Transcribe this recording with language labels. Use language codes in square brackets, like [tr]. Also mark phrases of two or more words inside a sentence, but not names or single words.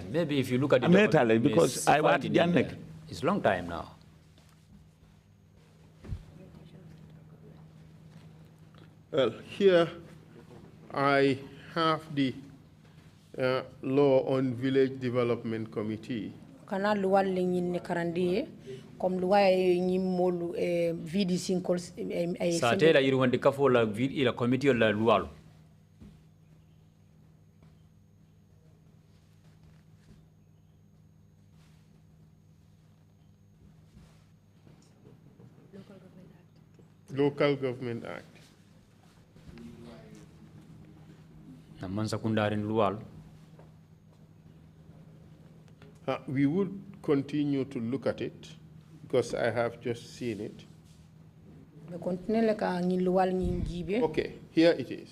[en] Maybe if you look at the because I want it's long time now. Well, here I have the law on village development committee. [man] Kana luwa lenyin karandi comme luwa nyimolu VDC kol sa tela yiru wandi kafo la ila committee la luwa [en] Local Government Act. We would continue to look at it because I have just seen it. Okay, here it is.